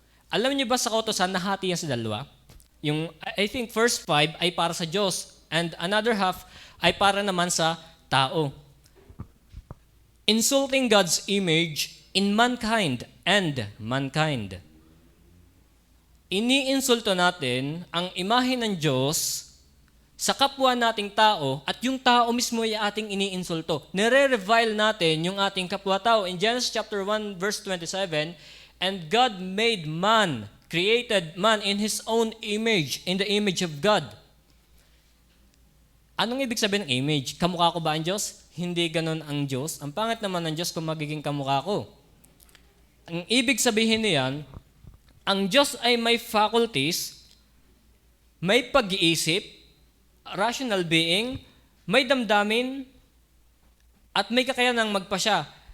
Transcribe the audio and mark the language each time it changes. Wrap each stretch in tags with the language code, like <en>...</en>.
<tl>Alam niyo ba sa kautusan, nahati yan sa dalawa? Yung,</tl> <en>I think,</en> <tl>first 5 ay para sa Diyos</tl> <en>and another half</en> <tl>ay para naman sa tao.</tl> <en>Insulting God's image in mankind and mankind.</en> <tl>Iniinsulto natin ang imahe ng Diyos sa kapwa nating tao at yung tao mismo ay ating iniinsulto. Nire-revile natin yung ating kapwa-tao.</tl> <en>In Genesis chapter 1 verse 27, and God made man, created man in His own image, in the image of God.</en> <tl>Anong ibig sabihin ng image? Kamukha ko ba ang Diyos? Hindi ganon ang Diyos. Ang pangit naman ng Diyos kung magiging kamukha ko. Ang ibig sabihin niyan, ang Diyos ay may faculties, may pag-iisip, rational being, may damdamin, at may kakayanang magpasya.</tl>